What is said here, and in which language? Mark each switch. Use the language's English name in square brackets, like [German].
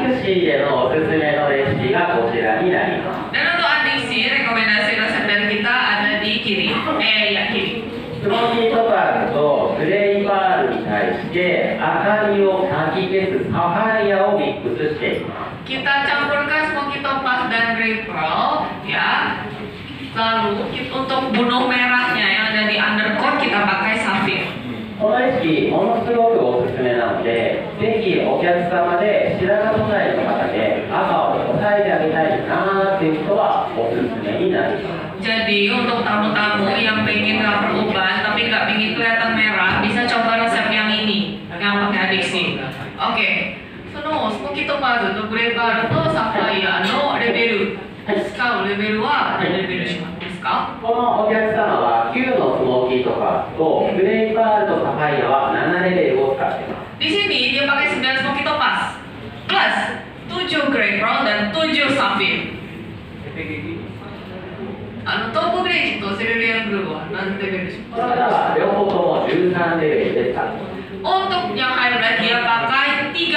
[Japanese] adiksi でのおすすめのレシピがこちらになります。 [Indonesian] Dan untuk adiksi, rekomendasi resep dari kita ada di kiri. Kiri. [Japanese] スモーキートパールとグレイパールに対して明かりをかき消すサファイアをミックスしています。 [Indonesian] Kita campurkan smoky topaz dan grey pearl, ya. Lalu untuk bunuh merahnya yang ada di undercoat kita pakai safir. [Japanese] このレシピものすごくおすすめなので、ぜひお客様で白髪素材の方で赤を抑えてあげたいなーっていう人はおすすめになります。 [Indonesian] Jadi untuk tamu-tamu yang pengen cover uban tapi nggak pengen kelihatan merah, bisa coba resep yang ini, yang pakai adiksi. [Japanese] Oke, そのスモーキートパーズとグレーパールとサファイアのレベル、使うレベルは何レベルしますか？このお客様は9のスモーキートパールとグレイパールとサファイアは7レベルを使っています。 [Indonesian] Di sini dia pakai 9 smoky topaz plus 7 grey pearl dan 7 safir. [Japanese] トープグレージとセルリアンブルーは何レベルでしょうか？この方は両方とも13レベルで使っています。 [Indonesian] Untuk yang hybrid dia pakai 13.